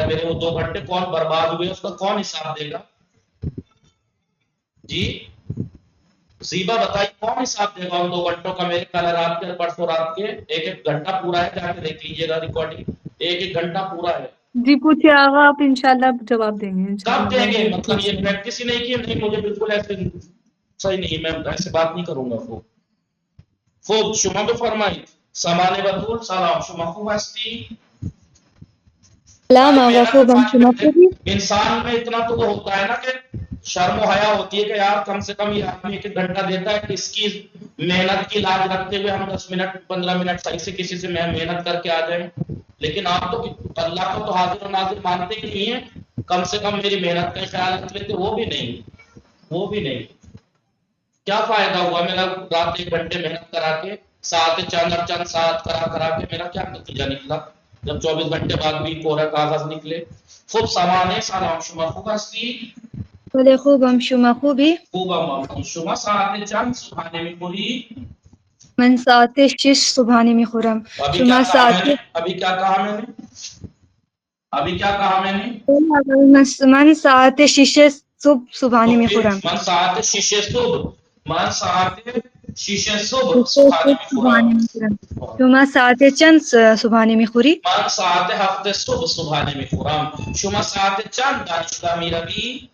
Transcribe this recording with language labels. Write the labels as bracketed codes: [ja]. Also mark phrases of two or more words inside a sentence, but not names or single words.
[ur] میرے وہ 2 گھنٹے کون برباد ہوئے، اس کا کون حساب دے گا؟ جی زیبا بتائیے کون حساب دے گا ان 2 گھنٹوں کا؟ میرے کل رات کے پرسوں رات کے 1 گھنٹہ پورا ہے، جا کے دیکھ لیجیے گا ریکارڈنگ، 1 گھنٹہ پورا ہے۔ جی پوچھیے آغا، آپ انشاءاللہ جواب دیں گے کب دیں گے؟ انشاءاللہ۔ مطلب یہ پریکٹس ہی نہیں کی؟ نہیں مجھے بالکل ایسے صحیح نہیں، میں ایسے بات نہیں کروں گا۔ [fa] خوب شما بفرمائید. سامان بطول سلام، شما خوب هستی؟ سلام آقا، خوبم. شما خوبی؟ [ur] انسان میں اتنا تو ہوتا ہے نا کہ شرم و حیا ہوتی ہے کہ یار کم سے کم یہ آدمی 1 گھنٹہ دیتا ہے، اس کی محنت کی لاج رکھتے ہوئے ہم 10 منٹ 15 منٹ صحیح سے کسی سے محنت کر کے آ جائیں۔ لیکن آپ تو اللہ کو تو حاضر و ناظر مانتے ہی نہیں ہیں، کم سے کم میری محنت کا خیال رکھ لیتے، وہ بھی نہیں۔ کیا فائدہ ہوا میرا رات 1 گھنٹے محنت کرا کے، ساتھ چند ساتھ کرا کے میرا کیا نتیجہ نکلا جب 24 گھنٹے بعد بھی کوڑا کاغذ نکلے؟ [fa] خوب سامان سلام، شما خوب هستی؟ بله خوبم. شما خوبی؟ خوبم. شما ساعت چند صبحانه میخوری؟ من ساعت 6 صبحانه میخورم. شما ساعت [ur] ابھی کیا کہا میں نے؟ [fa] من ساعت 6 صبح صبحانه میخورم. من ساعت 6 صبح صبحانه میخورم. شما ساعت چند صبحانه میخوری؟ من ساعت 7 صبح صبحانه میخورم. شما ساعت چند دانشگاه میروی؟